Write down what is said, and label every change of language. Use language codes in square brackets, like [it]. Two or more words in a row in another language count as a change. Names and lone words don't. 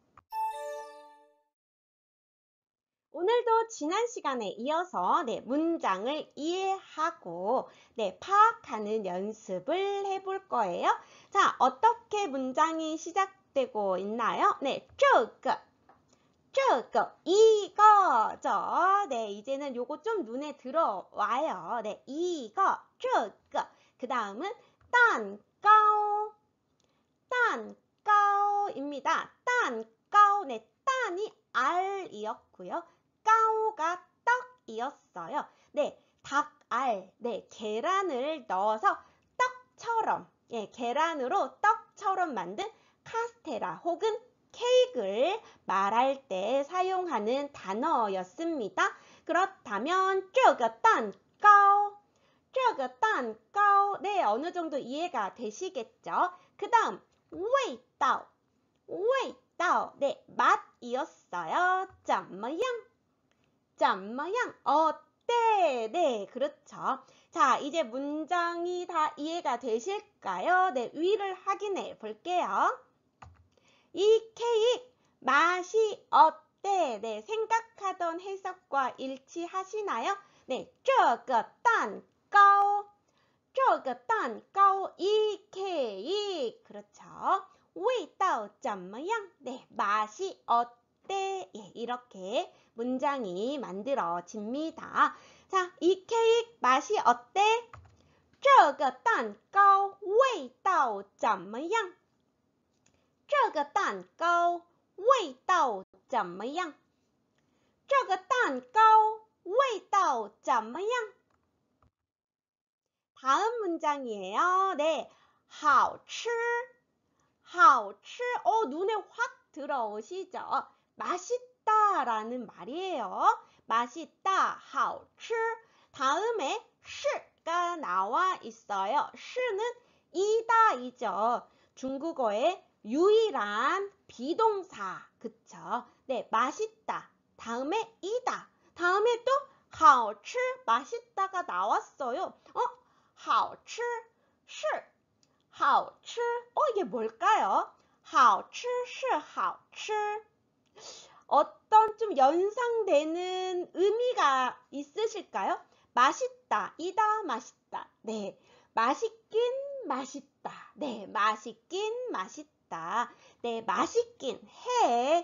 [ko] 오늘도 지난 시간에 이어서 네, 문장을 이해하고 네, 파악하는 연습을 해볼 거예요. 자, 어떻게 문장이 시작되고 있나요? 네, [zh] 这个, [ko] 이거죠. 네, 이제는 요거 좀 눈에 들어와요. 네, 이거, [zh] 这个. [ko] 그 다음은 蛋糕, 입니다. [zh] 蛋糕, [ko] 네, 딴이 알이었고요. 까오가 떡이었어요. 네, 닭알, 네, 계란을 넣어서 떡처럼, 예, 계란으로 떡처럼 만든 카스테라 혹은 케이크를 말할 때 사용하는 단어였습니다. [zh] 그렇다면 这个蛋糕, [ko] 네, 어느 정도 이해가 되시겠죠? 그 다음, [zh] 味道, [ko] 네, 맛이었어요. [zh] 怎么样? [ko] 어때? 네, 그렇죠. 자, 이제 문장이 다 이해가 되실까요? 네, 위를 확인해 볼게요. 이 케이크 맛이 어때? 네, 생각하던 해석과 일치하시나요? 네, [zh] 这个蛋糕这个蛋糕 [ko] 이 케이크 그렇죠. [zh] 味道怎么样? [ko] 네, 맛이 어때? 예, 이렇게 문장이 만들어집니다. 자, 이 케이크 맛이 어때? [zh] 这个蛋糕味道怎么样？这个蛋糕味道怎么样？这个蛋糕味道怎么样？ [ko] 다음 문장이에요. 네, [zh] 好吃, 好吃. [ko] 눈에 확 들어오시죠? 맛있다라는 말이에요. 맛있다, [zh] 好吃. [ko] 다음에 是가 나와 있어요. 是는 이다이죠. 중국어의 유일한 비동사, 그쵸? 네, 맛있다. 다음에 이다. 다음에 또 好吃, 맛있다가 나왔어요. [zh] 好吃, 是, 好吃. [ko] 이게 뭘까요? [zh] 好吃, 是, 好吃. [ko] 어떤 좀 연상되는 의미가 있으실까요? 맛있다, 이다, 맛있다. 네, 맛있긴 맛있다. 네, 맛있긴 맛있다. 네, 맛있긴 해.